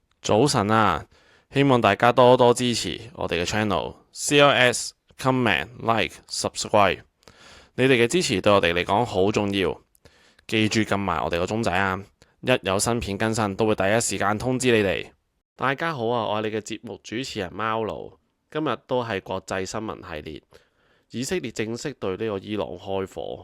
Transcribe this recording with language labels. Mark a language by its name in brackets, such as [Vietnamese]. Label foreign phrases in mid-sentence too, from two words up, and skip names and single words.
[Cantonese] 早晨啊，希望大家多多支持我哋嘅 channel，CLS、 [English] comment、like、subscribe。 [Cantonese] 你哋嘅支持對我哋嚟講好重要，記住撳埋我哋個鐘仔啊！一有新片更新，都會第一時間通知你哋。大家好啊，我係你嘅節目主持人貓奴，今日都係國際新聞系列。以色列正式對呢個伊朗開火。